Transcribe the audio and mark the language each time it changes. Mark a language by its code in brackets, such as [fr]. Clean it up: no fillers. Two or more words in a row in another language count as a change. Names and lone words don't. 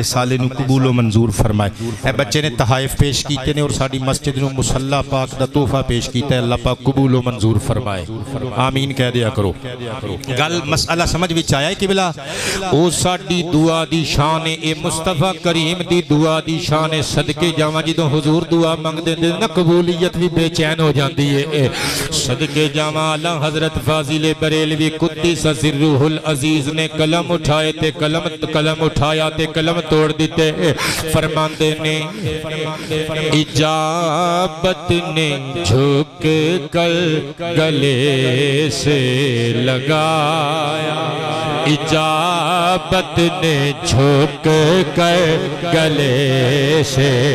[pa] صالح نو قبول و منظور فرمائے اے بچے نے تحائف پیش کیتے نے اور ساڈی مسجد نو مصلی پاک دا تحفہ پیش کیتا ہے اللہ پاک قبول و منظور فرمائے آمین کہہ دیا کرو گل مسئلہ سمجھ وچ آیا ہے قبلہ او ساڈی دعا دی شان اے مصطفیٰ کریم دی دعا دی شان صدقے جاواں جدوں حضور دعا منگ دے نا قبولیت بھی بے چین ہو جاندی ہے صدقے جاواں اعلیٰ حضرت فاضل بریلوی قدس سرہ العزیز نے قلم اٹھائے تے قلم اٹھایا تے قلم توڑ دیتے فرماندے نے [ur] اجابت نے جھک کر گلے سے لگایا اجابت نے جھک کر گلے سے